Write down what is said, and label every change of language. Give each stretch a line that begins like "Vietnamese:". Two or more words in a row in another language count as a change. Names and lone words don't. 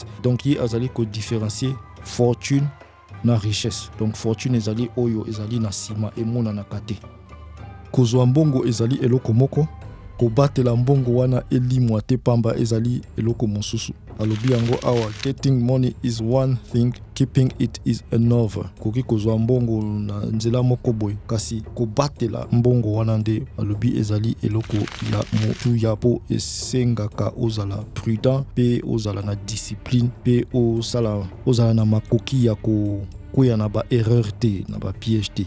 Lingala: Donc ye azali ko différencier fortune na richesse. Donc fortune ezali oyo ezali na sima emona na kate. Kozwa mbongo ezali eloko moko, kobatela mbongo wana elimwa te pamba ezali eloko mosusu. Alobi yango awa,
English: getting money is one thing, keeping it is another.
Lingala: Koki kozwa mbongo na nzela moko boy, kasi kobatela mbongo wana nde alobi ezali eloko ya motu ya po esengaka ozala prudent pe ozala na discipline pe ozala na makoki ya koya na ba erreur te na ba piège te.